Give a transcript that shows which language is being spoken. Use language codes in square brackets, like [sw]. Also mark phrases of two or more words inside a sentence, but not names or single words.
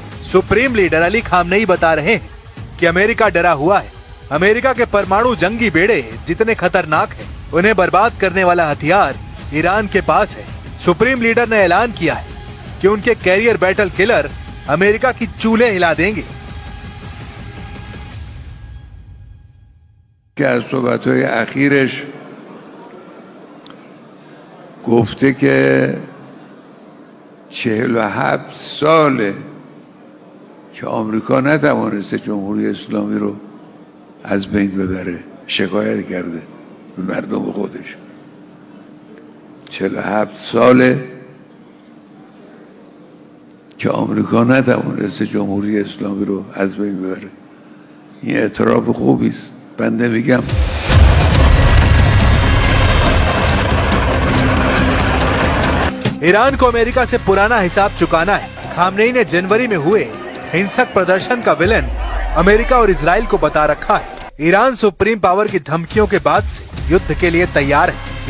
[en] supreme leader [hi] अली खामनेई बता रहे हैं कि अमेरिका डरा हुआ है। अमेरिका के परमाणु जंगी बेड़े जितने खतरनाक हैं, उन्हें बर्बाद करने वाला हथियार ईरान के पास है। [en] supreme leader [hi] ने ऐलान किया है कि उनके [en] carrier battle killer [hi] अमेरिका की चूल्हे हिला देंगे। [fa] که از صحبت‌های اخیرش گفته که 47 ساله که آمریکا نتوانسته جمهوری اسلامی رو از بین ببره، شکایت کرده به مردم خودش. 47 ساله که آمریکا نتوانسته جمهوری اسلامی رو از بین ببره. این اعتراف خوبی است. بنده میگم [hi] ईरान को अमेरिका से पुराना हिसाब चुकाना है। खामनेई ने जनवरी में हुए हिंसक प्रदर्शन का विलेन अमेरिका और इजराइल को बता रखा है। ईरान [en] supreme power [hi] की धमकियों के बाद से युद्ध के लिए तैयार है।